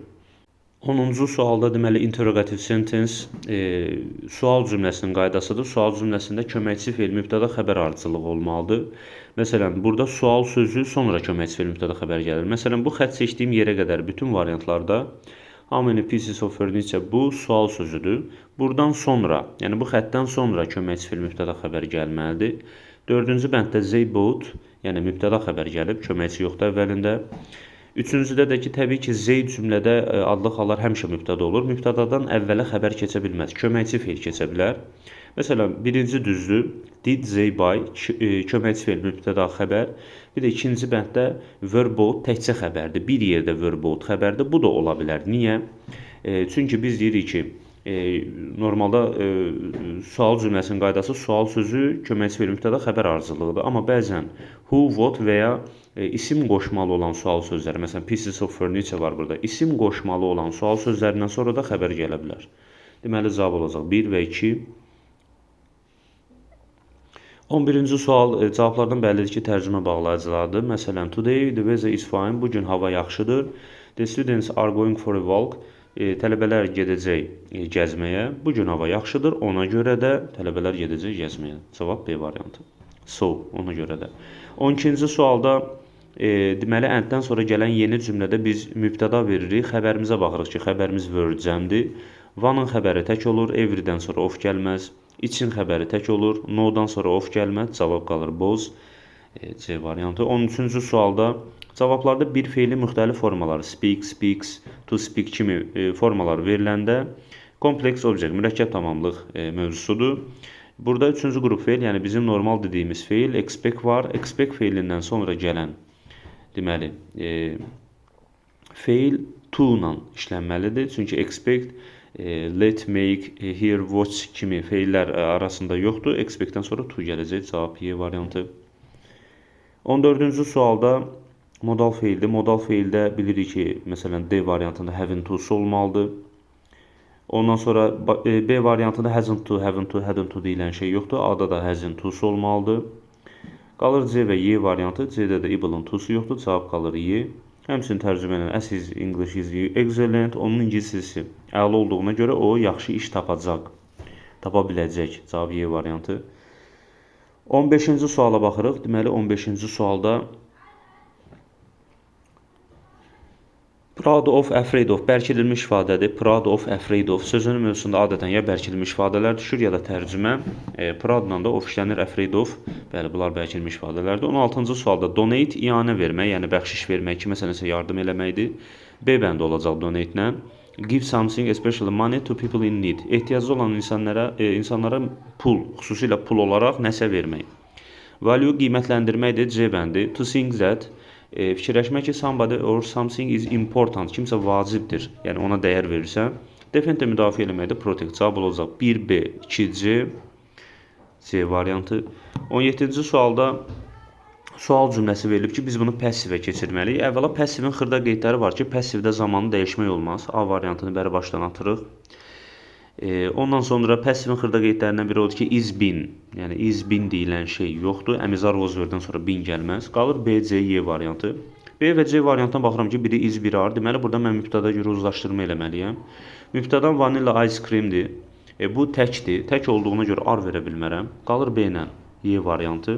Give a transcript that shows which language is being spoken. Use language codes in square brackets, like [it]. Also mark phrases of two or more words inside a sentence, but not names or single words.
[az] 10-cu sualda deməli [en] interrogative sentence [az] sual cümləsinin qaydasıdır. Sual cümləsində köməkçi fe'l mübtəda xəbər ardıcılığı olmalıdır. Məsələn, burada sual sözü sonra köməkçi fe'l mübtəda xəbər gəlir. Məsələn, bu xətt seçdiyim yerə qədər bütün variantlarda [en] how many pieces of furniture [az] bu sual sözüdür. Buradan sonra, yəni bu xəttdən sonra köməkçi fe'l mübtəda xəbər gəlməlidir. 4-cü bənddə [en] they bought, [az] yəni mübtəda xəbər gəlib, köməkçi yoxdur əvvəlində. 3-cüdə də ki, təbii ki, they cümlədə adlı hallar həmişə mübtəda olur. Mübtədadan əvvələ xəbər keçə bilməz. Köməkçi fe'l keçə bilər. Məsələn, birinci düzdür. [en] Did they buy, [az] köməkçi fe'l mübtəda xəbər. Bir də ikinci bənddə [en] were bought [az] təkcə xəbərdir. Bir yerdə [en] were bought [az] xəbərdir. Bu da ola bilər. Niyə? Çünki biz deyirik ki, normalda sual cümləsinin qaydası sual sözü köməkçi fe'l mübtəda xəbər ardıcılığıdır. Amma bəzən who, what və ya isim qoşmalı olan sual sözləri, məsələn, [en] pieces of furniture [az] var burada. İsim qoşmalı olan sual sözlərindən sonra da xəbər gələ bilər. Deməli, cavab olacaq 1 və 2. 11-ci sual cavablardan bəllidir ki, tərcümə bağlayıcılardır. Məsələn, [en] today the weather is fine. [az] Bugün hava yaxşıdır. [en] The students are going for a walk. [az] Tələbələr gedəcək gəzməyə. Bugün hava yaxşıdır. Ona görə də tələbələr gedəcək gəzməyə. Cavab B variantı. So, ona görə də. 12-ci sualda deməli, ənddən sonra gələn yeni cümlədə biz mübtəda veririk. Xəbərimizə baxırıq ki, xəbərimiz were cəmdir. Vanın xəbəri tək olur. Everydən sonra of gəlməz. İçin xəbəri tək olur. No-dan sonra of gəlməz. Cavab qalır boz. C variantı. 13-cü sualda cavablarda bir fe'li müxtəlif formaları [en] speak, speaks, to speak [az] kimi formalar veriləndə kompleks object, mürəkkəb tamamlıq mövzusudur. Burada 3-cü qrup fe'l, yəni bizim normal dediyimiz fe'l, expect var. Expect fe'lindən sonra gələn deməli fe'l to ilə işlənməlidir. Çünki [en] expect, let, make, hear, watch [az] kimi fe'llər arasında yoxdur. Expectdən sonra to gələcək. Cavab Y variantı. 14-cü sualda modal fe'ldir. Modal fe'ldə bilirik ki, məsələn, D variantında [en] having to'su [az] olmalıdır. Ondan sonra B variantında [en] hasn't to, haven't to, hadn't to [az] deyilən şey yoxdur. A-da da [en] hasn't to'su [az] olmalıdır. Qalır C və Y variantı. C-də də ible'ın to'su yoxdur. Cavab qalır Y. Həmçinin tərcümə ilə [en] as his English is excellent. [az] Onun ingiliscesi əla olduğuna görə o yaxşı iş tapacaq. Tapa biləcək. Cavab Y variantı. 15-ci suala baxırıq. Deməli, 15-ci sualda [en] proud of, afraid of [az] bərkidilmiş ifadədir. [en] Proud of, afraid of [az] sözünün mövzusunda adətən ya bərkidilmiş ifadələr düşür, ya da tərcümə. Proudla da of işlənir, [en] afraid of. [az] Bəli, bunlar bərkidilmiş ifadələrdir. 16-cı sualda donate, iyanə vermək, yəni bəxşiş vermək, kiməsə nəsə yardım eləməkdir. B bəndi olacaq donate-lə. [en] Give something, especially money to people in need. [az] Ehtiyacı olan insanlara pul, xüsusilə pul olaraq nəsə vermək. Value qiymətləndirməkdir. C bəndi. [en] To think that, [az] fikirləşmək ki, [en] somebody or something is important, [az] kimsə vacibdir, yəni ona dəyər verirsən. Defend də müdafiə eləməkdə protect. Cavab olacaq 1B, 2C, C variantı. 17-ci sualda sual cümləsi verilib ki, biz bunu passivə keçirməliyik. Əvvəla passivin xırda qeydləri var ki, passivdə zamanı dəyişmək olmaz. A variantını bəri başdan atırıq. Ondan sonra passivin xırda qeydlərindən biri odur ki, [en] is been, [az] yəni [en] is been [az] deyilən şey yoxdur. Əmizar was verdən sonra been gəlməz. Qalır B, C, Y variantı. B və C variantına baxıram ki, biri is, biri are. Deməli, burada mən mübtəda görə uzlaşdırma eləməliyəm. Mübtədan [en] vanilla ice creamdir. [az] Bu təkdir. Tək olduğuna görə ar verə bilmərəm. Qalır B ilə Y variantı.